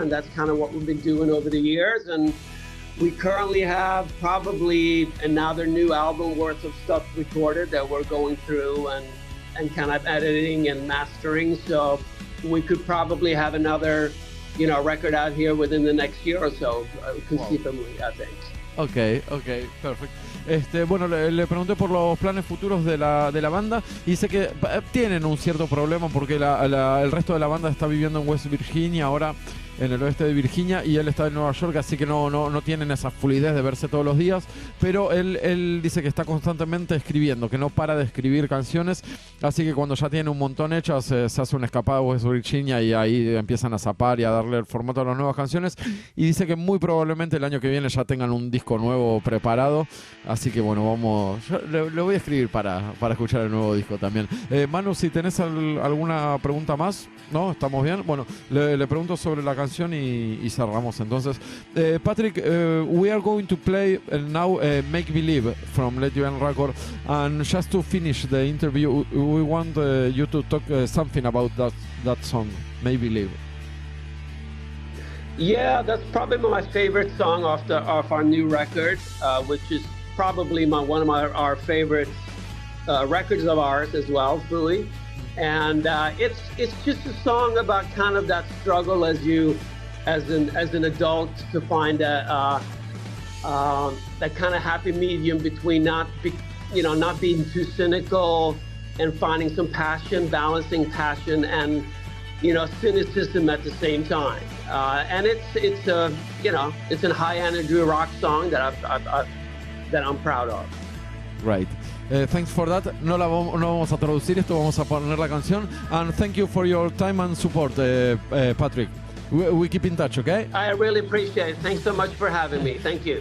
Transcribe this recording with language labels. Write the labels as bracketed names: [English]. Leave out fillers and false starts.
[English] And that's kind of what we've been doing over the years. And we currently have probably another new album worth of stuff recorded that we're going through and kind of editing and mastering. So we could probably have another, record out here within the next year or so, conceivably, I think. [Spanish] Ok, perfecto. Bueno, le pregunté por los planes futuros de la banda y dice que tienen un cierto problema porque el resto de la banda está viviendo en West Virginia ahora, en el oeste de Virginia, y él está en Nueva York, así que no tienen esa fluidez de verse todos los días, pero él dice que está constantemente escribiendo, que no para de escribir canciones, así que cuando ya tiene un montón hechas, se hace una escapada a West Virginia y ahí empiezan a zapar y a darle el formato a las nuevas canciones, y dice que muy probablemente el año que viene ya tengan un disco nuevo preparado, así que bueno, yo le voy a escribir para escuchar el nuevo disco también. Manu, si tenés alguna pregunta más, ¿no? ¿Estamos bien? Bueno, le pregunto sobre la canción y cerramos entonces. [English] Patrick, we are going to play now Make Believe from LATVIAN Radio, and just to finish the interview, we want you to talk something about that song, Make Believe. Yeah, that's probably my favorite song off our new record, which is probably one of our favorite records of ours as well, Fui. And it's just a song about kind of that struggle as an adult to find that kind of happy medium between not being too cynical and finding some passion, balancing passion and cynicism at the same time. And it's a high energy rock song that I'm proud of. Right. Thanks for that. [Spanish] No vamos a traducir esto, vamos a poner la canción. [English] And thank you for your time and support, Patrick. We keep in touch, okay? I really appreciate it. Thanks so much for having me. Thank you.